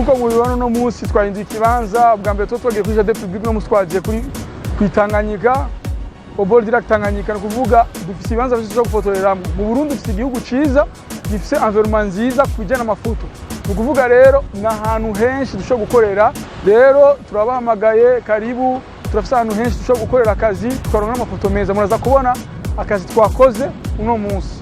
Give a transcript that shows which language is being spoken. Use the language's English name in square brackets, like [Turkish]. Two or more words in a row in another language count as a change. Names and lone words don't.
[Rundi] mubibona uno munsi twahinduye ikibanza bwa mbere twagiye kuri Jardin Public no munsi twagiye kuri Tanganyika [French] au bord du lac Tanganyika, [Rundi] kuvuga dufite ibibanza byinshi byo gufotoreramo. Mu Burundi dufite igihugu ciza gifite environment nziza kujyana amafoto, kuvuga rero n'ahantu henshi dushobora gukorera. Rero turabahamagaye karibu, turafite ahantu henshi dushobora gukorera akazi tukaronka amafoto meza. Muraza kubona akazi twakoze uno munsi.